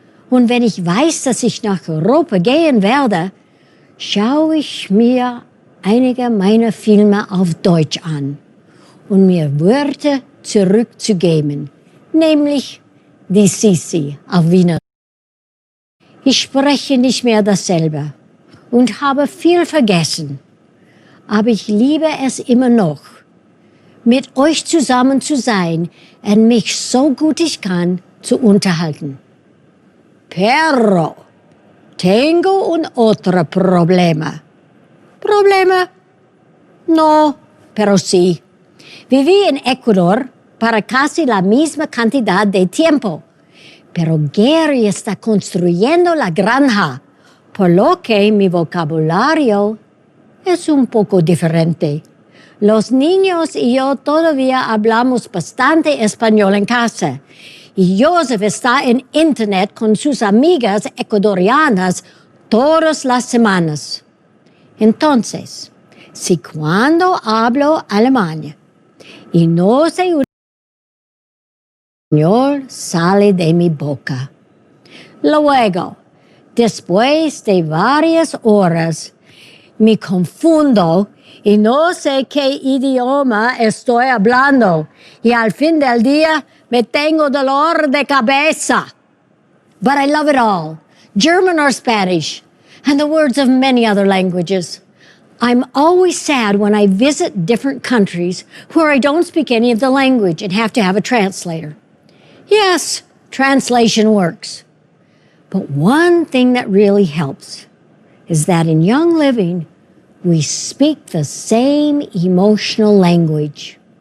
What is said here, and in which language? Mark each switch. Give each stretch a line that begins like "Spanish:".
German: Und wenn ich weiß, dass ich nach Europa gehen werde, schaue ich mir einige meiner Filme auf Deutsch an, um mir Wörter zurückzugeben, nämlich die Sisi auf Wiener. Ich spreche nicht mehr dasselbe und habe viel vergessen, aber ich liebe es immer noch, mit euch zusammen zu sein und mich so gut ich kann zu unterhalten.
Spanish: Pero tengo un otro problema. ¿Problema? No, pero sí. Viví en Ecuador para casi la misma cantidad de tiempo. Pero Gary está construyendo la granja, por lo que mi vocabulario es un poco diferente. Los niños y yo todavía hablamos bastante español en casa. Y Joseph está en internet con sus amigas ecuatorianas todas las semanas. Entonces, si cuando hablo alemán y no sé español sale de mi boca. Luego, después de varias horas, me confundo y no sé qué idioma estoy hablando. Y al fin del día me tengo dolor de cabeza.
English: But I love it all, German or Spanish, and the words of many other languages. I'm always sad when I visit different countries where I don't speak any of the language and have to have a translator. Yes, translation works. But one thing that really helps is that in Young Living, we speak the same emotional language.